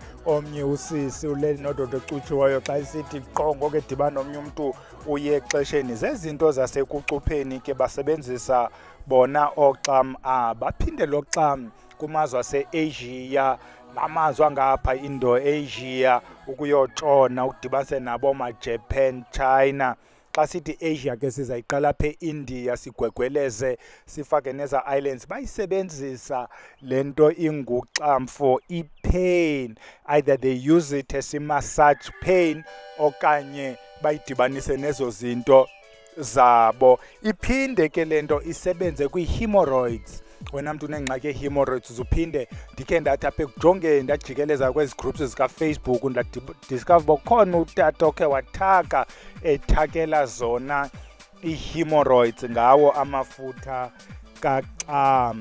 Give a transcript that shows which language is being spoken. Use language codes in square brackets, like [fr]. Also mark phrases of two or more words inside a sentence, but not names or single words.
[xh] Omnye usisi uleli nododa ocutshiweyo xa isithi qho ngoku edibana nomnye umntu uye exesheni. Zezinto zasekucupheni ke basebenzisa bona oXam baphinde lo Xam kumazwe ase-Asia namazwe angapha Indo-Asia ukuyotshona udibanise nabo ma-Japan, China. Xa sithi Asia ke sizayiqala apha eIndia sigwegweleze sifake neza islands. Bayisebenzisa le nto inguXam [en] for pain, either they use it as a massage pain [xh] okanye bayidibanise nezo zinto zabo. Iphinde ke lento isebenze kwi-hemorrhoids. Wena mntu unengxaki ye-hemorrhoids uzuphinde ndikhe ndathi apha ekujongeni ndajikeleza kwezi groups zika-Facebook ndadiscover uba khona utata okhe wathaka ethakela zona i-hemorrhoids ngawo amafutha kacam.